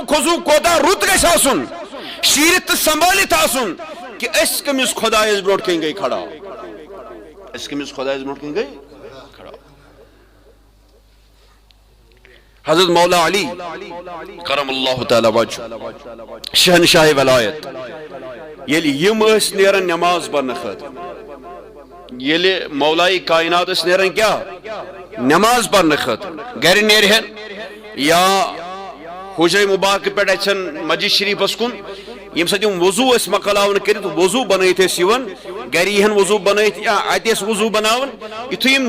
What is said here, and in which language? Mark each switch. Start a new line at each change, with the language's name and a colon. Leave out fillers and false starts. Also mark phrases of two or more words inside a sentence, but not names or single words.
Kashmiri: کھوزو کوتا رت گژھِ آسُن شیرت تہٕ سنبھالِتھ آسُن کہ أسۍ کٔمِس خۄدایس برونٛٹھ کَنۍ گٔے کھڑا أسۍ کٔمِس خۄدایس برونٛٹھ کَنۍ گٔے کھڑا حضرت مولا علی
Arabic: کرم اللہ تعالی وجہ
Kashmiri: شہنشاہ ولایت ییٚلہِ یِم ٲسۍ نیران نماز پرنہٕ خٲطرٕ ییٚلہِ مولائی کائنات ٲسۍ نیران کیٛاہ نماز پرنہٕ خٲطرٕ گرِ نیرہن یا حجرے مبارکہ پٮ۪ٹھ اَژن مسجد شریفس کُن ییٚمہِ ساتہٕ یِم وضوٗ ٲسۍ مۄکلاوان کٔرِتھ وضوٗ بنٲیِتھ ٲسۍ یِوان گرِ یِہن وضوٗ بنٲیِتھ یا اَتہِ ٲسۍ وضوٗ بناوان یِتھُے یِم